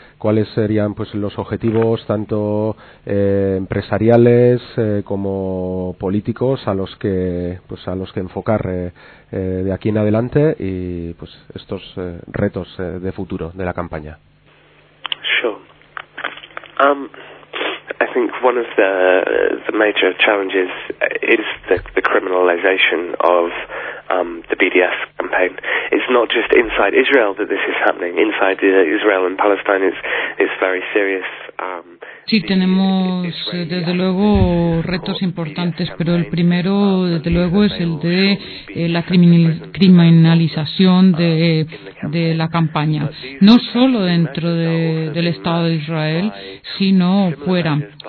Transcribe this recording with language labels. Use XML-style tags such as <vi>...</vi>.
<es>¿Cuáles serían pues los objetivos tanto empresariales como políticos a los que enfocar de aquí en adelante y pues estos retos de futuro de la campaña?</es> <en>Sure. I think one of the major challenges is the criminalization of the BDS campaign. It's not just inside Israel that this is happening. Inside Israel and Palestine is very serious.</en> <es>Sí, tenemos desde luego retos importantes, pero el primero desde luego es el de la criminalización de la campaña, no solo dentro del Estado de Israel, sino fuera.</es>